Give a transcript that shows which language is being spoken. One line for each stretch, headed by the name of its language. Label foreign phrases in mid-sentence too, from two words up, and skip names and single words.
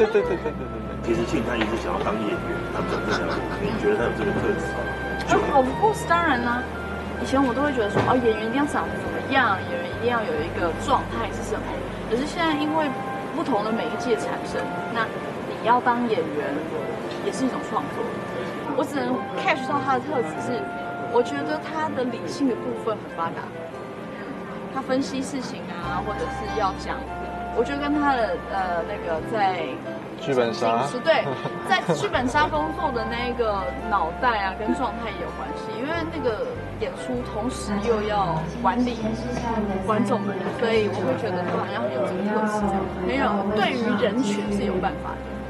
Chinese: 其實慶他一直想要當演員，他走這條路，你覺得他有這個特質？
English: Of course，
Chinese: 當然啦。以前我都會覺得說，演員一定要長得怎麼樣，演員一定要有一個狀態是什麼。可是現在因為不同的媒介產生，那你要當演員也是一種創作。我只能 catch 到他的特質是，我覺得他的理性的部分很發達，他分析事情啊，或者是要講我觉得跟他的那个在剧本杀对，在剧本杀工作的那个脑袋啊跟状态也有关系，因为那个演出同时又要管理观众们，所以我会觉得他好像很有这个特质，很有对于人群是有办法的。